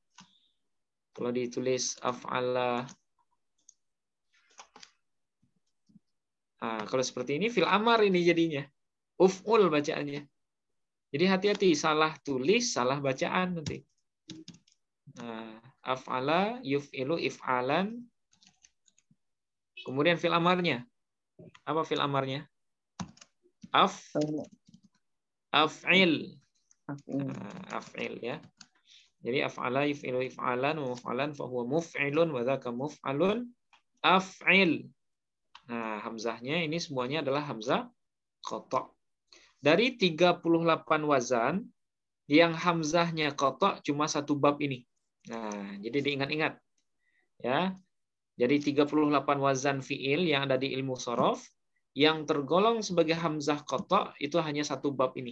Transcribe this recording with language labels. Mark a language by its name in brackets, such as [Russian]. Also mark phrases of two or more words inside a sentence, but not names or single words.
[Indonesian] Kalau ditulis af'ala, kalau seperti ini [Arabic] فعل أمر [Indonesian] ini jadinya. Uf'ul bacaannya. Jadi hati-hati, salah tulis, salah bacaan nanti. Nah, [Arabic] أفعل يفعل إفعالا. [Indonesian] Kemudian fil amarnya. Apa fil amarnya? Af'il. Af'il ya. [Arabic] Jadi أفعل يفعل إفعالا ومفعلا فهو مفعل وذاك مفعل أفعل. [Indonesian] Nah, hamzahnya ini semuanya adalah hamzah qata'. Dari 38 wazan yang hamzahnya qata' cuma satu bab ini. Nah, jadi diingat-ingat. Ya. Jadi 38 wazan fi'il yang ada di ilmu shorof yang tergolong sebagai hamzah qata' itu hanya satu bab ini.